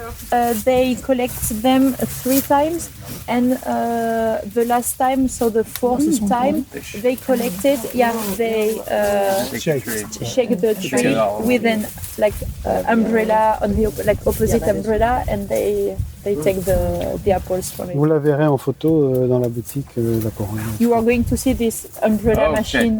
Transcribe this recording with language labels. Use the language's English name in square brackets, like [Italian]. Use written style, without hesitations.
[English] they collect them 3 times, and the last time, so the 4th time they collected, they shake the tree with an umbrella on the opposite umbrella, and they take the apples from [French] Vous la verrez en photo dans la boutique La Corogne. [English] You are going to see this umbrella machine